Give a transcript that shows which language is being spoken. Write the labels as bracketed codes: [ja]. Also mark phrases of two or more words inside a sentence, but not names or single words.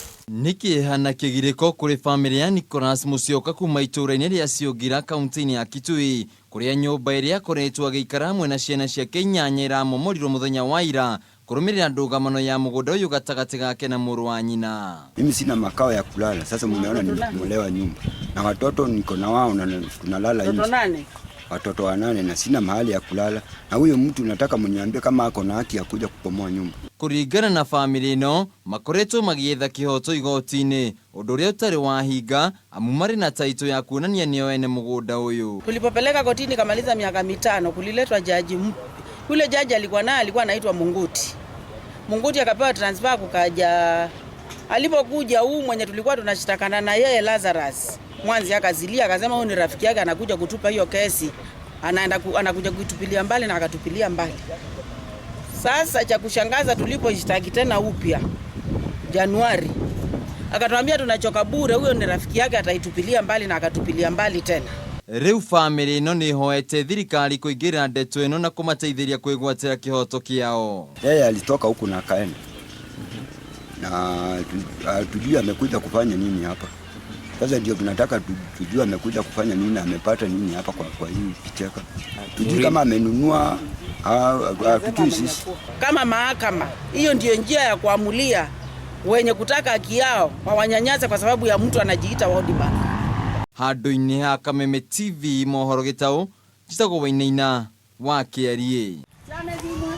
[ki] Niki hana kigiriko kuri family ya Nicholas Musyoka kuuma ituura-ini ria Syongila kaunti-ini ya Kitui kuria nyumba iria akoretwo agikara hamwe na ciana ciake 8 iramomorirwo muthenya wa ira kurumirira ndugamano ya mugunda uyu gatagati gake na muru wa nyina. [sw] Mimi sina makao ya kulala, sasa mmeona nimemolewa nyumba na watoto niko na wao na tunalala nje. Watoto 8 na sina mahali ya kulala, na huyo mtu nataka mniambie kama ako na haki ya kuja kupomoa nyumba. [ki] Kuringana na family ino makoretwo magietha kihoto igoti-ini undu uria utari wahinga amu mari na taito ya kuonania nio ene mugunda uyu. [sw] Tulipopeleka kotini kamaliza miaka 5 kuliletwa jaji. Yule jaji alikuwa anaitwa Munguti akapewa transfer kukaja. Alipokuja huu mwenye tulikuwa tunashitakana na yeye Lazarus mwanzi akazilia akasema huyu ni rafiki yake anakuja kutupa hiyo kesi, anakuja kuitupilia mbali na akatupilia mbali. Sasa cha kushangaza tulipoishtaki tena upya Januari akatuambia tunachoka bure, huyo ni rafiki yake ataitupilia mbali na akatupilia mbali tena. [ki] Riu family ino ni hoete thirikari kuingira ndeto ino na kumateithiria kwigwatira kihoto kiao. [sw] Yeye alitoka huku na akaenda. Na tujue amekuja kufanya nini hapa. Sasa ndio tunataka tujue amekuja kufanya nini, amepata nini hapa kwa hii kicheka. Tujue kama amenunua Kitui sisi. Kama mahakama, hiyo ndio njia ya kuamulia wenye kutaka haki yao wawanyanyasa kwa sababu ya mtu anajiita World Bank. [ki] Andu-ini ha Kameme TV mohoro gitau, njitagwo Wainaina wa Kiarie.